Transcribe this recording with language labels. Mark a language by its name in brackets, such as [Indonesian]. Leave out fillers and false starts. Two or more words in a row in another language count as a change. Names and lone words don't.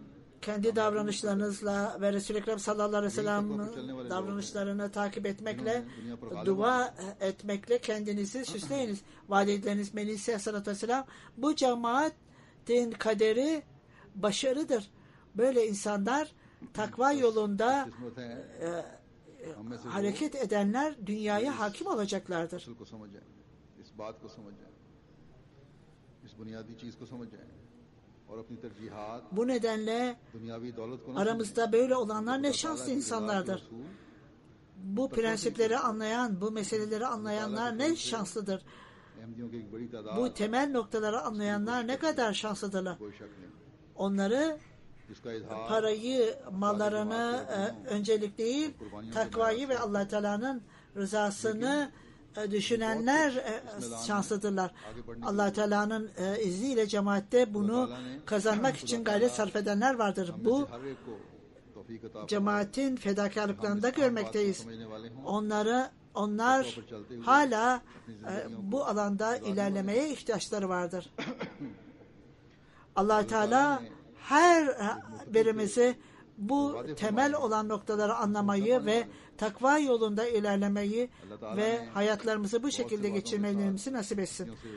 [Turkish] Kendi davranışlarınızla ve Resul-i Ekrem [Arabic] صلى الله عليه وسلم [Turkish] davranışlarını takip etmekle, dua etmekle kendinizi süsleyiniz. Vaad edileniz Mesih [Arabic] صلى الله عليه وسلم [Turkish] bu cemaatin kaderi başarıdır. Böyle insanlar takva yolunda [Urdu] قسمت ہے ہم میں سے [Turkish] hareket edenler dünyaya hakim olacaklardır. [Urdu] اصل کو سمجھ جائے اس بات کو سمجھ جائے اس بنیادی چیز کو سمجھ جائے اور اپنی ترجیحات [Turkish] Bu nedenle [Urdu] دنیاوی دولت کو نہ [Turkish] aramızda böyle olanlar ne şanslı insanlardır. [Urdu] समझें। [Turkish] Bu prensipleri anlayan, bu meseleleri anlayanlar ne şanslıdır. [Urdu] احمدیوں کی ایک بڑی تعداد [Turkish] Bu temel noktaları anlayanlar ne kadar şanslıdırlar. [Urdu] کوئی شک نہیں [Turkish] Onları [Urdu] جس کا اظہار [Turkish] parayı, mallarını öncelik değil, takvayı ve Allah Teala'nın rızasını düşünenler şanslıdırlar. Allah Teala'nın izniyle cemaatte bunu kazanmak için gayret sarf edenler vardır. Bu [Urdu] ہر ایک کو توفیق عطا [Turkish] cemaatin fedakarlıklarında görmekteyiz. [Urdu] سمجھنے والے ہوں [Turkish] Onlar hala bu alanda ilerlemeye ihtiyaçları vardır. Allah Teala her birimizi bu temel olan noktaları anlamayı ve takva yolunda ilerlemeyi ve hayatlarımızı bu şekilde geçirmelerimizi nasip etsin.